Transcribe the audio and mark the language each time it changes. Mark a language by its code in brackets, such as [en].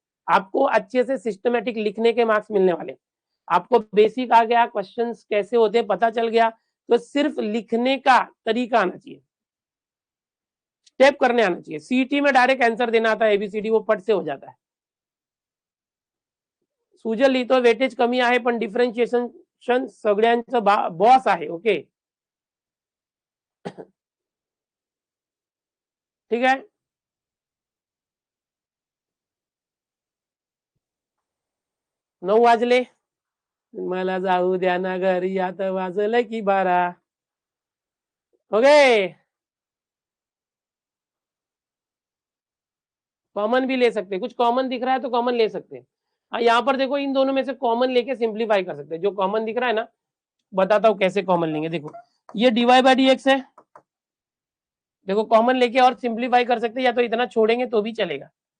[hi] आपको अच्छे से सिस्टमेटिक लिखने के मार्क्स मिलने वाले। आपको बेसिक आ गया, क्वेश्चंस कैसे होते हैं पता चल गया, तो सिर्फ लिखने का तरीका आना चाहिए, स्टेप करने आना चाहिए। सीटी में डायरेक्ट आंसर देना आता है, एबीसीडी वो पट से हो जाता है। [mr] सुजल लिहितो वेटेज कमी आहे पण डिफरन्शिएशन सगळ्यांचं बॉस आहे. ओके, ठीक आहे. 9 वाजले, मला जाऊ द्या ना घरी, आता वाजलं की 12. [hi] ओके, कॉमन भी ले सकते हैं, कुछ कॉमन दिख रहा है तो कॉमन ले सकते हैं। हाँ, यहाँ पर देखो इन दोनों में से कॉमन लेके सिंप्लीफाई कर सकते हैं। जो कॉमन दिख रहा है ना, बताता हूँ कैसे कॉमन लेंगे। देखो ये dy बाई dx है, देखो कॉमन लेके और सिंप्लीफाई कर सकते हैं, या तो इतना छोड़ेंगे तो भी चलेगा।